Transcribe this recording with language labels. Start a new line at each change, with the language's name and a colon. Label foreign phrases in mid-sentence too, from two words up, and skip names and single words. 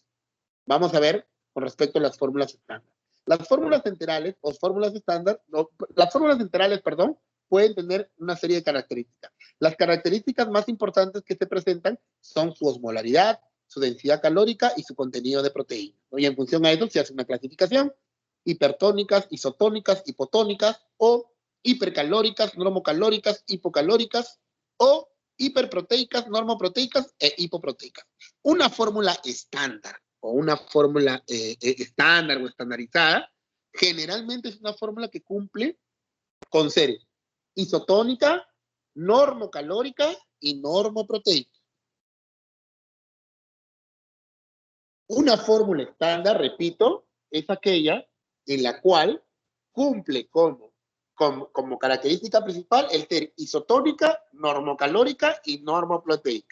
Spanish: Vamos a ver con respecto a las fórmulas estándar. Las fórmulas enterales o fórmulas estándar, las fórmulas enterales, pueden tener una serie de características. Las características más importantes que se presentan son su osmolaridad, su densidad calórica y su contenido de proteína, ¿no? Y en función a eso se hace una clasificación: hipertónicas, isotónicas, hipotónicas, o hipercalóricas, normocalóricas, hipocalóricas, o hiperproteicas, normoproteicas e hipoproteicas. Una fórmula estándar o una fórmula estándar o estandarizada generalmente es una fórmula que cumple con ser isotónica, normocalórica y normoproteica. Una fórmula estándar, repito, es aquella en la cual cumple como característica principal el ser isotónica, normocalórica y normoproteica.